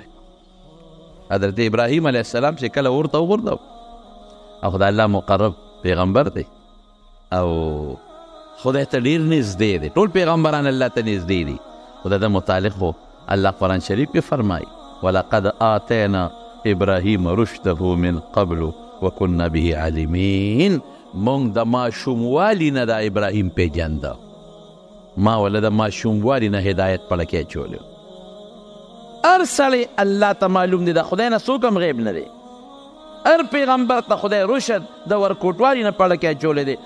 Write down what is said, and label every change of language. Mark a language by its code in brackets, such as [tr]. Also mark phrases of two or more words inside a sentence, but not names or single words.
[ps] حضرت ابراهیم [ar] علیه السلام [ps] چې کله اور ته وغورځو، او خدای الله مقرب پیغمبر دی او خدای ته ډېر نږدې دی، ټول پیغمبران الله ته نږدې دي. خدای د متعلق خو الله قرآن شریف کې فرمایي [ar] ولقد آتینا ابراهیم رشده من قبل وکنا به عالمین. [ps] مونږ د ماشوموالي نه د ابراهیم پیژنده، ما ولا د ماشوموالي نه هدایت په لکې اچولی. هر سړی الله ته معلوم دی، د خدای نه څوک هم غیب نه دی. هر پیغمبر ته خدای رشد د ورکوټوالي نه په لکې اچولی دی.